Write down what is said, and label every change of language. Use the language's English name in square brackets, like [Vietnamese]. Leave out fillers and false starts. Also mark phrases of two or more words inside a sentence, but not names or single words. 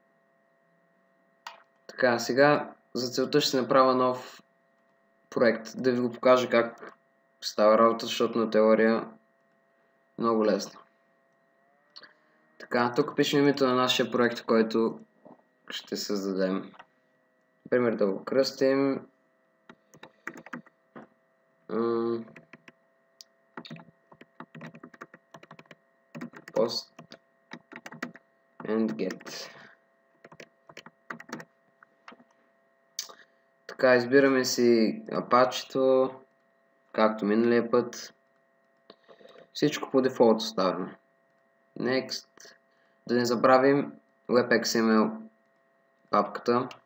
[Bulgarian] Така, сега за целта ще направя нов проект, да ви го покажа как става работа, защото на теория много лесно. Така, тук пишем името на нашия проект, който ще създадем. Например, да го кръстим. [English] Post and get. [Bulgarian] Така, избираме си Apache-то, както миналия път. Всичко по дефолт оставяме. Next. Да не забравим WebXML папката.